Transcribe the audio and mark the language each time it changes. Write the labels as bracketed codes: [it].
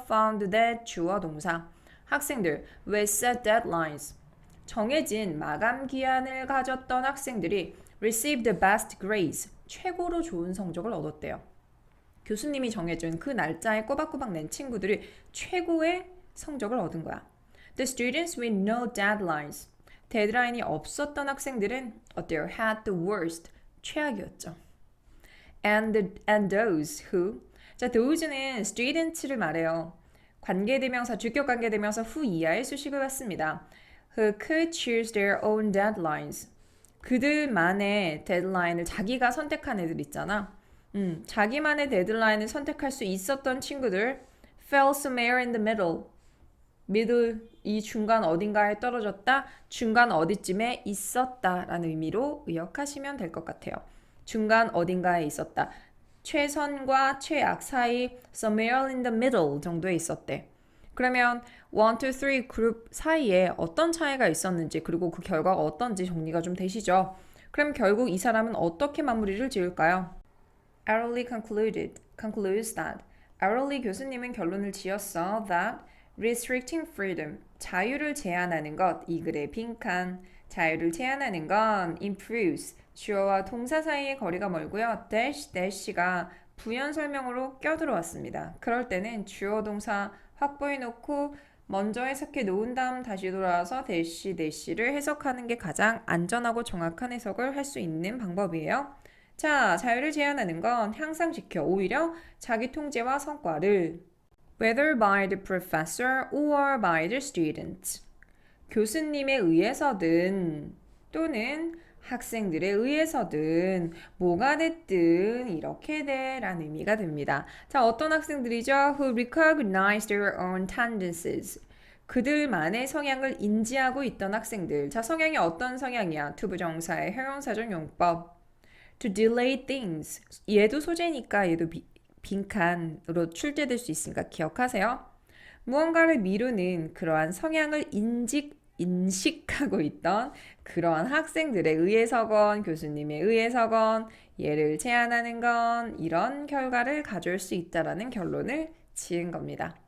[en] found that [ko] 주어 동사, 학생들 [en] with set deadlines, [ko] 정해진 마감 기한을 가졌던 학생들이 [en] received the best grades, [ko] 최고로 좋은 성적을 얻었대요. 교수님이 정해준 그 날짜에 꼬박꼬박 낸 친구들이 최고의 성적을 얻은 거야. [en] The students with no deadlines, [ko] 데드라인이 없었던 학생들은 어때요? [en] had the worst, [ko] 최악이었죠. [en] And those who, [ko] 자, those는 students를 말해요. 관계대명사, 주격 관계대명사 후 이하의 수식을 갖습니다. [en] Who could choose their own deadlines. [ko] 그들만의 데드라인을 자기가 선택한 애들 있잖아. 자기만의 데드라인을 선택할 수 있었던 친구들 [en] fell somewhere in the middle. [ko] middle, 이 중간 어딘가에 떨어졌다, 중간 어디쯤에 있었다라는 의미로 의역하시면 될 것 같아요. 중간 어딘가에 있었다. 최선과 최악 사이 [en] somewhere in the middle [ko] 정도에 있었대. 그러면 1, 2, 3 그룹 사이에 어떤 차이가 있었는지 그리고 그 결과가 어떤지 정리가 좀 되시죠? 그럼 결국 이 사람은 어떻게 마무리를 지을까요? [en] Arrowly concludes that. [ko] Arrowly 교수님은 결론을 지었어 [en] that restricting freedom, [ko] 자유를 제한하는 것, 이 글의 빈칸, 자유를 제한하는 건 improves, 주어와 동사 사이의 거리가 멀고요. dash가 부연 설명으로 껴들어왔습니다. 그럴 때는 주어 동사 확보해놓고 먼저 해석해 놓은 다음 다시 돌아와서 대시를 해석하는 게 가장 안전하고 정확한 해석을 할 수 있는 방법이에요. 자, 자유를 제한하는 건 향상시켜 오히려 자기 통제와 성과를 [en] whether by the professor or by the student, [ko] 교수님에 의해서든 또는 학생들에 의해서든 뭐가 됐든 이렇게 돼라는 의미가 됩니다. 자, 어떤 학생들이죠? [en] Who recognize their own tendencies. [ko] 그들만의 성향을 인지하고 있던 학생들. 자, 성향이 어떤 성향이야? 투부정사의 형용사적 용법. [en] To delay things. [ko] 얘도 소재니까 얘도 빈칸으로 출제될 수 있으니까 기억하세요. 무언가를 미루는 그러한 성향을 인식하고 있던 그러한 학생들에 의해서건 교수님에 의해서건 얘를 제한하는 건 이런 결과를 가져올 수 있다라는 결론을 지은 겁니다.